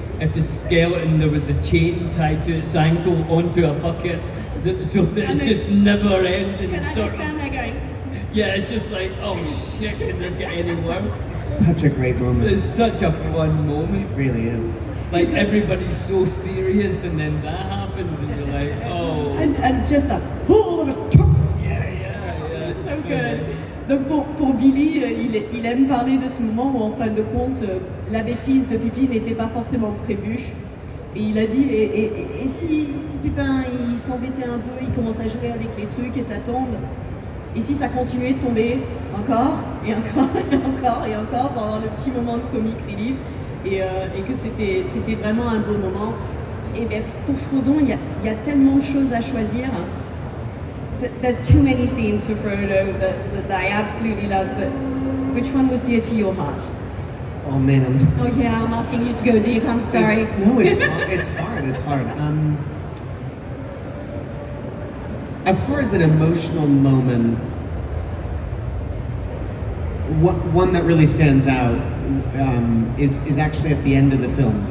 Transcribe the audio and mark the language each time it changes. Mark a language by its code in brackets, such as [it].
[en] if the skeleton, there was a chain tied to its ankle onto a bucket, so that it's just never ending. Can I just stand there going? Yeah, it's just like, oh shit, can this get any worse? Such a great moment. It's such a fun moment. It really is. Like everybody's so serious, and then that happens, and you're like, oh. And just a Yeah. so good. [fr] Donc pour Billy, il aime parler de ce moment où en fin de compte, la bêtise de Pipi n'était pas forcément prévue. Et il a dit, et si Pipin il s'embêtait un peu, il commence à jouer avec les trucs et ça tombe, et si ça continuait de tomber encore, et encore, et encore, et encore, pour avoir le petit moment de comic relief, et que c'était vraiment un beau moment. Et bien pour Frodon, il y a tellement de choses à choisir. [en] There's too many scenes for Frodo that I absolutely love, but which one was dear to your heart? Oh man. Oh yeah, I'm asking you to go deep, I'm sorry. It's hard. As far as an emotional moment, one that really stands out is actually at the end of the film.